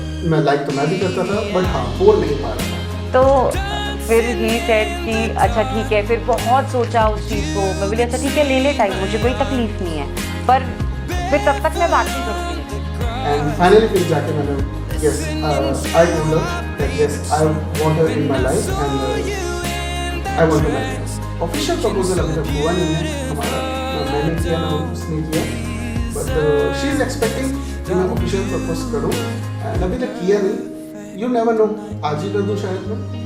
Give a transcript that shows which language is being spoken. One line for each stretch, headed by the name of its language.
Hindi: मैं लाइक तो मैं भी करता था बट हाँ बोल नहीं पा रहा था। तो फिर
English: he said
Hindi: कि अच्छा ठीक है, फिर बहुत सोचा उस चीज़ को। मैं बोली अच्छा ठीक है ले टाइम, मुझे कोई तकलीफ नहीं है, पर फिर तब तक मैं बात नहीं करूँगी।
English: and finally
Hindi: फिर जाके मैंने
English: yes, I told her that yes, I want her in my life and I want to marry her.
Hindi: Official proposal अभी तक हुआ नहीं है हमारा, मैंने किया ना उसने किया,
English: but she is expecting
Hindi: कि मैं official propose करूँ and अभी तक किया नहीं।
English: You never know,
Hindi: आज ही कर दूँ शायद मैं।